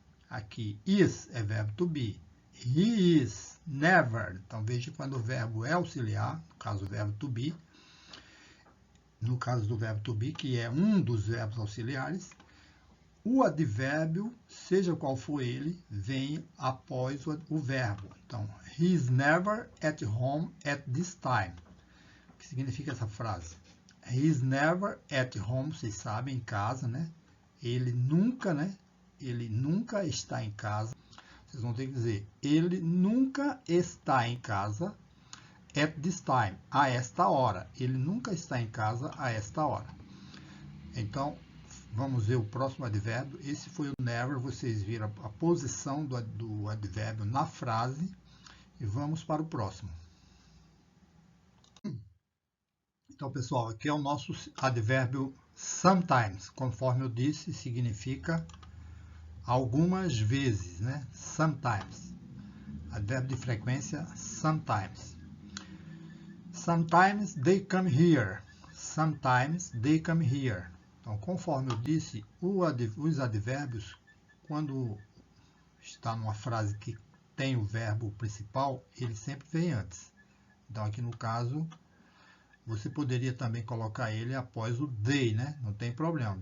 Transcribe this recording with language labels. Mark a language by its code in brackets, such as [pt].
[pt] Aqui, is é verbo to be. [en] He is never. [pt] Então, veja quando o verbo é auxiliar, no caso o verbo to be, no caso do verbo to be, que é um dos verbos auxiliares, o advérbio, seja qual for ele, vem após o verbo. [en] Então, he is never at home at this time. [pt] O que significa essa frase? [en] He is never at home, [pt] vocês sabem, em casa, né? Ele nunca, né? Ele nunca está em casa. Vocês vão ter que dizer, ele nunca está em casa [en] at this time, [pt] a esta hora. Ele nunca está em casa a esta hora. Então, vamos ver o próximo advérbio. Esse foi o never. Vocês viram a posição do advérbio na frase. E vamos para o próximo. Então, pessoal, aqui é o nosso advérbio sometimes. Conforme eu disse, significa algumas vezes, né? Sometimes. Advérbio de frequência, sometimes. [en] Sometimes they come here. Sometimes they come here. [pt] Então, conforme eu disse, os advérbios, quando está numa frase que tem o verbo principal, ele sempre vem antes. Então, aqui no caso, você poderia também colocar ele após o they, né? Não tem problema.